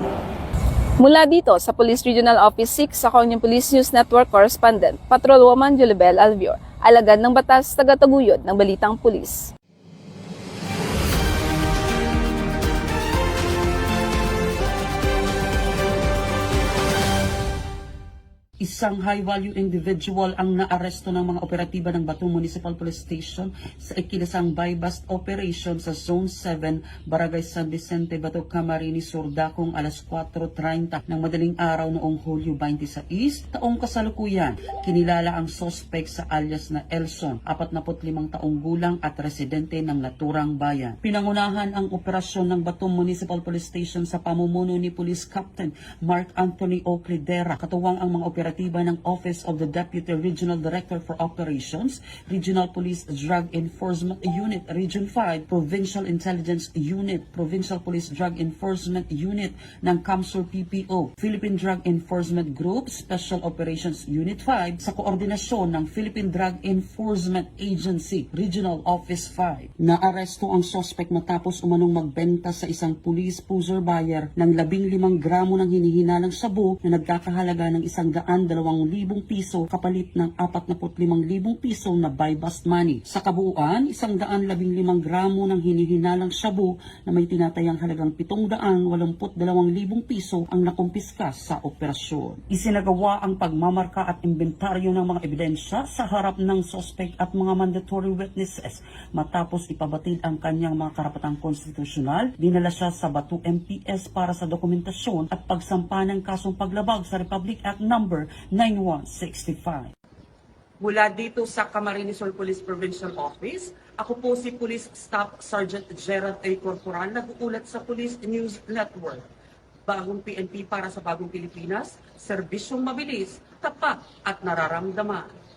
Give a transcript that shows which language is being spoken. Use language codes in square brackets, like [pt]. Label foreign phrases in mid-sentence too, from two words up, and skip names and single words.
[tl] Mula dito sa Police Regional Office 6, ako ang Police News Network Correspondent, Patrolwoman Julibel Alvior, alagad ng batas, tagataguyod ng Balitang Pulis. Isang [en] high-value individual [tl] ang naaresto ng mga operatiba ng Batu Municipal Police Station sa ikinasang [en] buy-bust operation [tl] sa Zone 7, Barangay San Vicente, Batu, Camarines Sur, dakong alas 4:30 ng madaling araw noong Hulyo 26, taong kasalukuyan. Kinilala ang suspect sa alias na Elson, 45 taong gulang at residente ng naturang bayan. Pinangunahan ang operasyon ng Batu Municipal Police Station sa pamumuno ni Police Captain Mark Anthony Oclidera, katuwang ang mga operatiba ng Office of the Deputy Regional Director for Operations, Regional Police Drug Enforcement Unit, Region 5, Provincial Intelligence Unit, Provincial Police Drug Enforcement Unit ng CAMSUR PPO, Philippine Drug Enforcement Group, Special Operations Unit 5, sa koordinasyon ng Philippine Drug Enforcement Agency, Regional Office 5. Naaresto ang suspect matapos umanong magbenta sa isang [en] police pusher buyer [tl] ng 15 gramo ng hinihinalang sabu na nagkakahalaga ng 102,000 piso kapalit ng 45,000 piso na [en] buy-bust money. [tl] Sa kabuuan, 115 gramo ng hinihinalang shabu na may tinatayang halagang 782,000 piso ang nakumpiska sa operasyon. Isinagawa ang pagmamarka at inventaryo ng mga ebidensya sa harap ng suspect at mga [en] mandatory witnesses. [tl] Matapos ipabatid ang kanyang mga karapatang konstitusyonal, dinala siya sa Batu MPS para sa dokumentasyon at pagsampa ng kasong paglabag sa Republic Act No. 9165. Mula dito sa Camarines Sur Police Provincial Office, ako po si Police Staff Sergeant Gerald A. Corporal, nag-uulat sa Police News Network. Bagong PNP para sa bagong Pilipinas, serbisyong mabilis, tapat at nararamdaman.